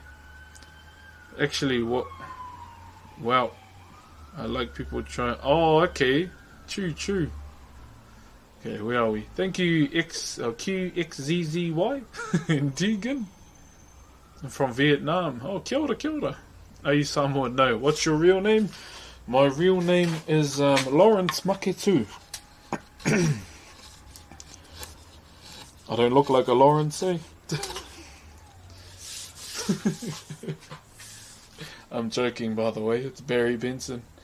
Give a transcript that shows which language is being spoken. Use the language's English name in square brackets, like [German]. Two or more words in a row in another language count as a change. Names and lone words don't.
[English] Actually, wow, I like people trying. Oh, okay, true. Okay, where are we? Thank you, QXZZY and Deegan. I'm from Vietnam. [Māori] Oh, kia ora. [English] Are you Samoan? No. What's your real name? My real name is Lawrence Maketu. I don't look like a Lawrence, eh? I'm joking, by the way. It's Barry Benson.